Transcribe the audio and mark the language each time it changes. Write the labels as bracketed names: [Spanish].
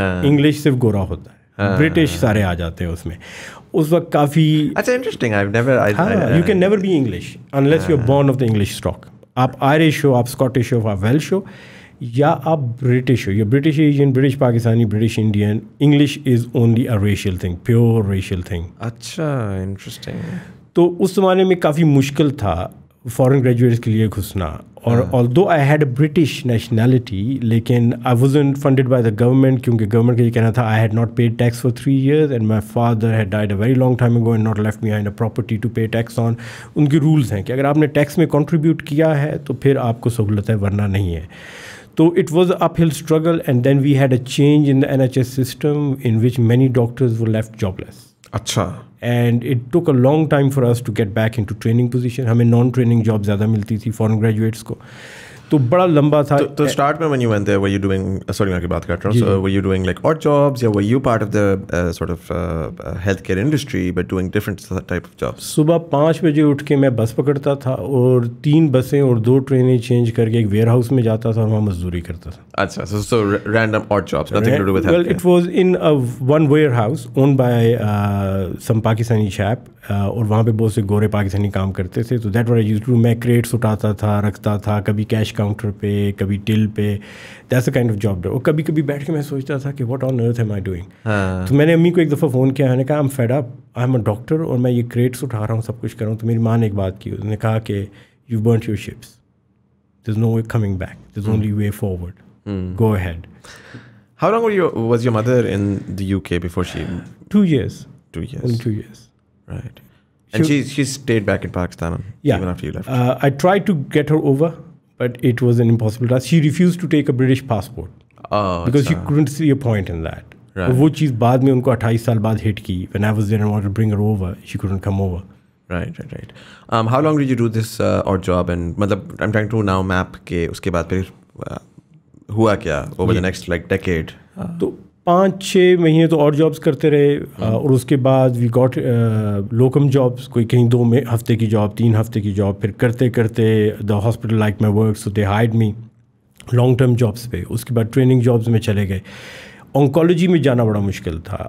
[Urdu] English صرف گورا ہوتا ہے, British سارے آ جاتے ہیں اس میں. اس وقت کافی اچھا interesting. [English] I've never. You can never be English unless you're born of the English stock. [Urdu] آپ Irish ہو, آپ Scottish ہو, آپ Welsh ہو, یا آپ British ہو. [English] You're British Asian, British Pakistani, British Indian. English is only a racial thing, pure racial thing. [Urdu] اچھا interesting. تو اس زمانے میں کافی مشکل تھا فارن گریجویٹس کے لیے گھسنا. [English] اور although I had a British nationality, لیکن I wasn't funded by the government, [Urdu] کیونکہ گورنمنٹ کا یہ کہنا تھا [English] I had not paid tax for 3 years and my father had died a very long time ago and not left behind a property to pay tax on. [Urdu] ان کے rules ہیں کہ اگر آپ نے ٹیکس میں کنٹریبیوٹ کیا ہے تو پھر آپ کو سہولت ہے, ورنہ نہیں ہے. [English] تو it was an uphill struggle, and then we had a change in the NHS system in which many doctors were left jobless. [Urdu] اچھا. [English] And it took a long time for us to get back into training position. [Urdu] ہمیں naan training job زیادہ ملتی تھی foreign graduates کو. تو بڑا لمبا تھا. [English] تو اسٹارٹ میں when you went there, were you doing, sorry [Urdu] میں کی بات کر رہا ہوں, [English] so were you doing like odd jobs, یا were you part of the sort of healthcare industry but doing different type of jobs? [Urdu] صبح 5 بجے اٹھ کے میں بس پکڑتا تھا اور 3 بسیں اور 2 ٹرینیں چینج کر کے ایک ویئر ہاؤس میں جاتا تھا اور وہاں مزدوری کرتا تھا. اچھا. [English] so random odd jobs, nothing to do with healthcare. Well, it was in one warehouse owned by some Pakistani chap, [Urdu] اور وہاں پہ بہت سے گورے پاکستانی کام کرتے تھے. [English] تو that what I used to. [Urdu] میں کریٹس اٹھاتا تھا, رکھتا تھا, کبھی کیش کاؤنٹر پہ, کبھی ٹل پہ. [English] That's a kind of job. [Urdu] اور کبھی کبھی بیٹھ کے میں سوچتا تھا کہ [English] What on earth am I doing. [Urdu] تو میں نے امی کو ایک دفعہ فون کیا, میں نے کہا [English] I am fed up, I am a doctor [Urdu] اور میں یہ کریٹس اٹھا رہا ہوں, سب کچھ کر رہا ہوں. تو میری ماں نے ایک بات کی, اس نے کہا کہ [English] You burnt your ships, there is no way coming back, there is only way forward, go ahead. How long was your mother in the UK before she? 2 years. 2 years. Only 2 years. Right. And she stayed back in Pakistan even after you left. I tried to get her over, but it was an impossible task. She refused to take a British passport because she couldn't see a point in that. Right. [Urdu] وہ چیز بعد میں ان کو 28 سال بعد ہٹ کی. [English] When I was there and wanted to bring her over, she couldn't come over. Right. How long did you do this odd job? And matlab, I'm trying to now map [Urdu] کہ اس کے بعد پھر ہوا کیا [English] over the next like decade. [Urdu] تو 5-6 مہینے تو اور جابس کرتے رہے, اور اس کے بعد [English] we got locum jobs, [Urdu] کوئی کہیں 2 ہفتے کی جاب, 3 ہفتے کی جاب, پھر کرتے کرتے [English] the hospital like my work, so they hired me long term jobs [Urdu] پہ. اس کے بعد ٹریننگ جابس میں چلے گئے. آنکالوجی میں جانا بڑا مشکل تھا.